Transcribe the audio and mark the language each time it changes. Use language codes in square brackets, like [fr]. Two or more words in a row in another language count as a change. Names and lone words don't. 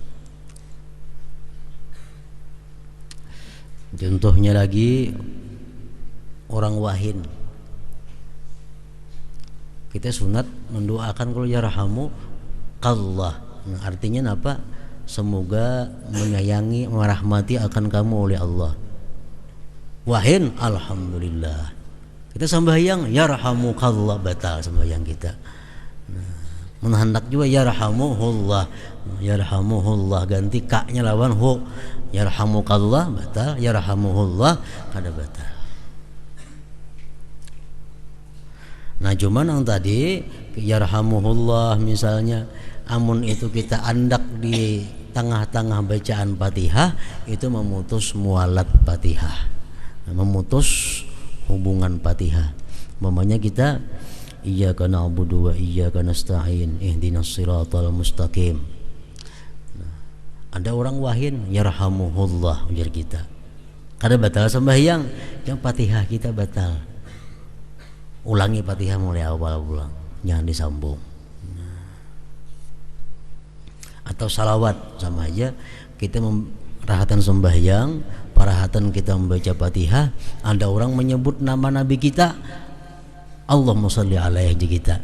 [bjn] Contohnya lagi orang wahin, kita sunat mendoakan kalau [ar] يرحم الله. [bjn] Nah, artinya apa? Semoga menyayangi, merahmati akan kamu oleh Allah. Wahin, alhamdulillah. Kita sembahyang yarhamukallah, batal sembahyang kita. Nah, menhendak juga yarhamuhullah, yarhamuhullah ganti kaknya lawan hu. Yarhamukallah batal, yarhamuhullah kada batal. Nah cuman yang tadi yarhamuhullah misalnya, amun itu kita andak di tengah-tengah bacaan Fatihah, itu memutus mualat Fatihah, memutus hubungan Fatihah. Mamanya kita [ar] إياك نعبد وإياك نستعين اهدنا الصراط المستقيم. [bjn] Nah, ada orang wahin yarhamuhullah ujar kita, kada batal sembahyang, yang Fatihah kita batal. Ulangi Fatihah mulai awal pulang, jangan disambung. Atau salawat sama aja, kita rahatan sembahyang, parahatan kita membaca Fatihah, ada orang menyebut nama Nabi kita, [ar] اللهم صل عليه [bjn] kita.